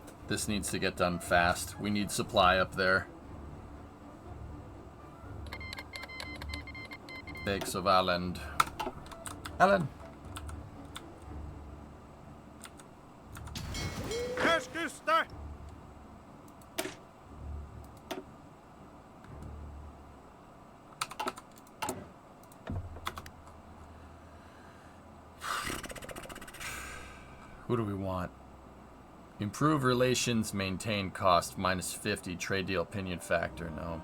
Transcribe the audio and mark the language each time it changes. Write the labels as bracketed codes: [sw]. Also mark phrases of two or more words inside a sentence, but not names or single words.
[en] This needs to get done fast. We need supply up there. Bakes of Aland. Alan. Keskusta! Who do we want? Improve relations, maintain cost, -50, trade deal opinion factor, no.